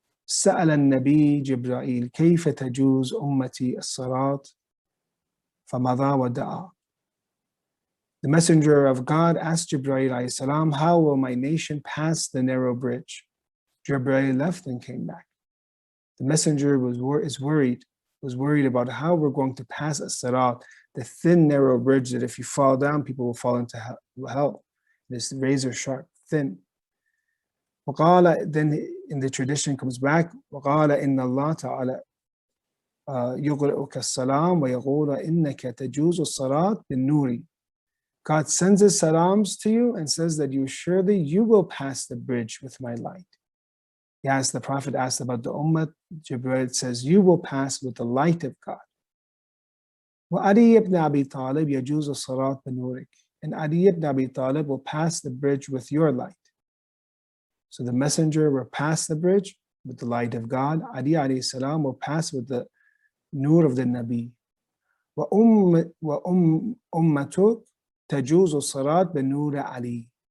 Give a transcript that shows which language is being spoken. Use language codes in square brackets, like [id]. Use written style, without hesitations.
[ar] سأل النبي جبرائيل كيف تجوز أمتي الصراط فمضى ودعا. [en] The messenger of God asked Jibreel alayhi salam, how will my nation pass the narrow bridge? Jibreel left and came back. The messenger was worried about how we're going to pass as-sirat, the thin, narrow bridge that if you fall down, people will fall into hell. This razor sharp, thin. [ar] وقال, [en] then in the tradition comes back, [ar] وقال إن الله تعالى يقرئك السلام ويقول إنك تجوز الصراط بالنور. [en] God sends his salams to you and says that you will pass the bridge with my light. The Prophet asked about the ummah. Jibreel says, you will pass with the light of God. [ar] وَعَلِيَّ ibn Abi Talib يَجُوزُ الصَّرَاطِ بِنُورِكَ. [en] And Ali ibn Abi Talib will pass the bridge with your light. So the messenger will pass the bridge with the light of God. Ali alayhi salam will pass with the nur of the Nabi. [ar] وَأُمَّتُكَ تَجُوزُ الصَّرَاطِ بِنُورِ عَلِي.